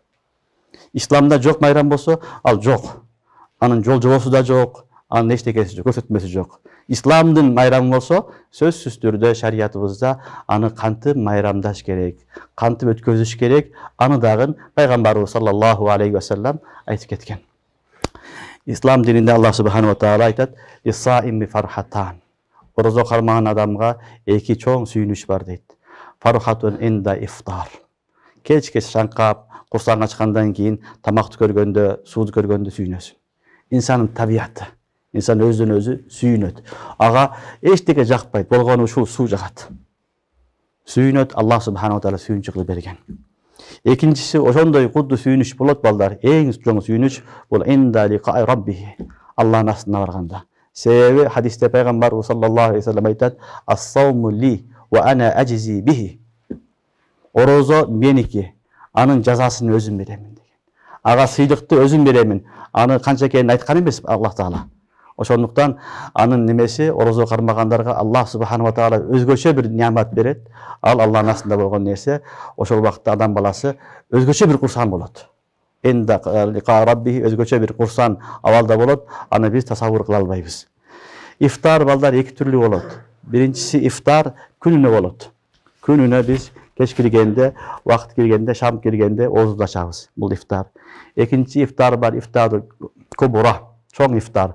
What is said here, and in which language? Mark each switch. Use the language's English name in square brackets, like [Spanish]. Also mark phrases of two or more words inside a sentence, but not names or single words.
[Kyrgyz] Исламда жок майрам болсо, ал жок. Анын жол жобосу да жок, анын эчтекеси жок, көрсөтмөсү жок. Исламдын майрамы болсо, сөзсүз түрдө шариятыбызда аны кантип майрамдаш керек, кантип өткөзүш керек, аны дагы пайгамбарыбыз [Arabic] صلى الله عليه وسلم [Kyrgyz] айтып кеткен. Ислам дининде Аллах [Arabic] سبحانه وتعالى [Kyrgyz] айтат: [Arabic] "للصائم فرحتان". [Kyrgyz] Орозо кармаган адамга эки чоң сүйүнүш бар дейт. [Arabic] فرحة عند إفطار. [Kyrgyz] Кечке шаңкап, курсаң ачкандан кийин тамакты көргөндө, сууду көргөндө сүйүнөсүң. Инсандын табияты. Инсан өзүнөн өзү сүйүнөт. Ага эчтеке жакпайт, болгону ушул суу жагат. Сүйүнөт, Аллах [Arabic] سبحانه وتعالى [Kyrgyz] сүйүнчү кылып берген. Экинчиси ошондой кудду сүйүнүч болот балдар. Эң чоң сүйүнүч бул [Arabic] عند لقاء ربه. [Kyrgyz] Аллахтын астына барганда. Себеби хадисте пайгамбар [Arabic] صلى الله عليه وسلم [Kyrgyz] айтат: [Arabic] "الصوم لي وأنا أجزي به". [Kyrgyz] Орозо меники, анын жазасын өзүм беремин деген. Ага сыйлыкты өзүм беремин. Аны канча экенин айткан эмес Аллах таала. Ошондуктан анын немеси орозо кармагандарга Аллах [Arabic] سبحانه وتعالى [Kyrgyz] өзгөчө бир неамат берет. Ал Аллахтын астында болгон нерсе, ошол убакытта адам баласы өзгөчө бир курсан болот. [Arabic] عند لقاء ربه, [Kyrgyz] өзгөчө бир курсан абалда болот. Аны биз тасаввур кыла албайбыз. Ифтар балдар эки түрлүү болот. Биринчиси ифтар күнүнө болот. Күнүнө биз кеч киргенде, убакыт киргенде, шам киргенде оозубузду ачабыз. Бул ифтар. Экинчи ифтар бар, [Arabic] إفطار كبرى, [Kyrgyz] чоң ифтар.